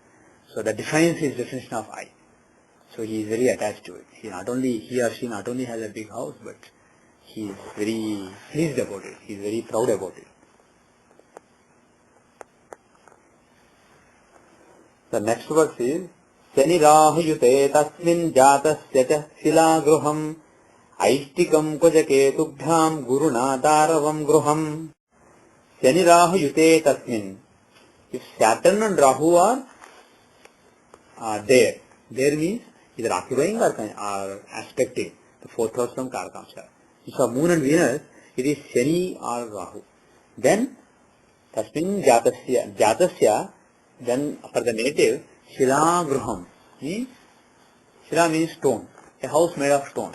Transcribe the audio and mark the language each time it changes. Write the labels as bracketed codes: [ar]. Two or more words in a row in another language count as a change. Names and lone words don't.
[en] So that defines his definition of I. So he is very attached to it. He or she not only has a big house, but he is very pleased about it. He is very proud about it. The next verse is [sa] शनि राहु युते तस्मिन् जातस्य च शिला गृहम् ऐष्टिकम् कुजकेतुभ्याम् गुरुणा दारवम् गृहम्. शनि राहु युते तस्मिन्. [en] If Saturn and Rahu are there means either occupying or aspecting the fourth house from Karakamsha. If for Moon and Venus, it is Shani or Rahu. [sa] Then तस्मिन् जातस्य, [en] then for the native, [sa] शिला गृहम् [en] means, Shila means stone, a house made of stones.